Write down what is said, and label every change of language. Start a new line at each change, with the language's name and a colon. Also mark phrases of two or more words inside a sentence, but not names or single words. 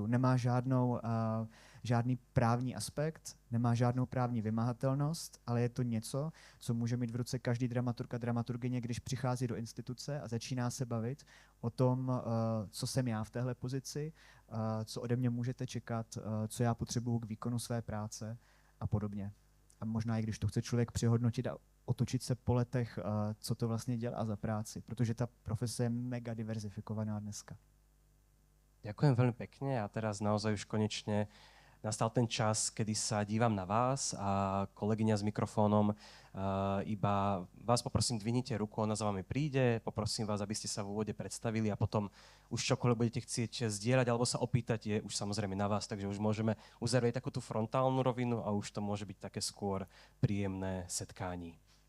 Czech: Nemá žádný právní aspekt, nemá žádnou právní vymahatelnost, ale je to něco, co může mít v ruce každý dramaturg a dramaturgyně, když přichází do instituce a začíná se bavit o tom, co jsem já v téhle pozici, co ode mě můžete čekat, co já potřebuju k výkonu své práce a podobně. A možná i když to chce člověk přehodnotit a otočit se po letech, co to vlastně dělá za práci, protože ta profese je mega diverzifikovaná dneska.
Slovak: Ďakujem veľmi pekne a teraz naozaj už konečne nastal ten čas, kedy sa dívam na vás a kolegyňa s mikrofónom iba vás poprosím, dvihnite ruku, ona za vami príde, poprosím vás, aby ste sa v úvode predstavili a potom už čokoľvek budete chcieť zdieľať alebo sa opýtať, je už samozrejme na vás, takže už môžeme uzavrieť takú tú frontálnu rovinu a už to môže byť také skôr príjemné setkání.